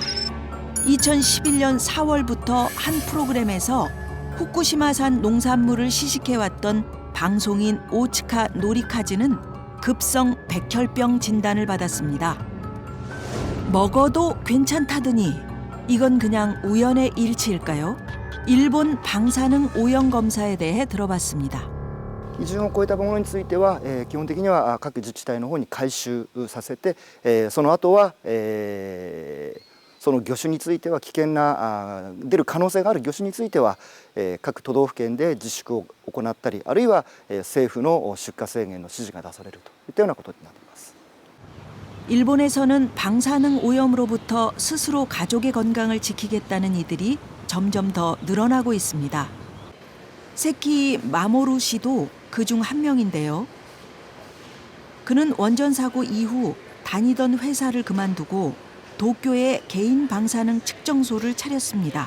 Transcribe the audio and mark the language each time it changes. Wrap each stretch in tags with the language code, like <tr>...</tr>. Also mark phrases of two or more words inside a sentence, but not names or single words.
<ko>2011년 4월부터 한 프로그램에서 후쿠시마산 농산물을 시식해왔던 방송인 오츠카 노리카즈는 급성 백혈병 진단을 받았습니다. 먹어도 괜찮다더니 이건 그냥 우연의 일치일까요? 일본 방사능 오염 검사에 대해 들어봤습니다.</ko> <ja>基準を超えたものについては、基本的には各自治体の方に回収させて、その後は、その魚種については危険な出る可能性がある魚種については、各都道府県で自粛を行ったり、あるいは、政府の出荷制限の指示が出されるといったようなことになっています。</ja> <ko>일본에서는 방사능 오염으로부터 스스로 가족의 건강을 지키겠다는 이들이 점점 더 늘어나고 있습니다. 세키 마모루 씨도 그중 한 명인데요. 그는 원전 사고 이후 다니던 회사를 그만두고 도쿄에 개인 방사능 측정소를 차렸습니다.</ko>